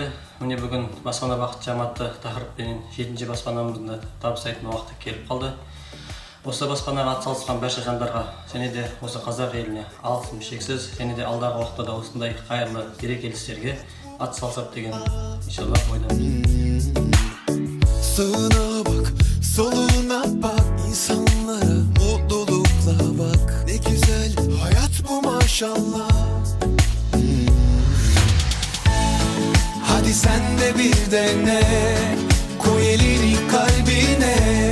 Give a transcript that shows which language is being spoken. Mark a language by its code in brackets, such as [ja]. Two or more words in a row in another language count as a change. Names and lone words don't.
[kk] Міне бүгін баспана бақытжан атты тақырыппен 7-ші баспанамызды табыстайтын уақыты келіп қалды. Осы баспанаға атсалысқан барша жандарға және де осы қазақ еліне алғысым шексіз, және де алдағы уақытта да осындай қайырлы берекелі істерге атсалысады деген иншалла ойдамын. [tr] Sağına bak, soluna bak, insanlara mutlulukla bak. Ne güzel hayat bu maşallah. Hadi sen de bir dene, koy elini kalbine.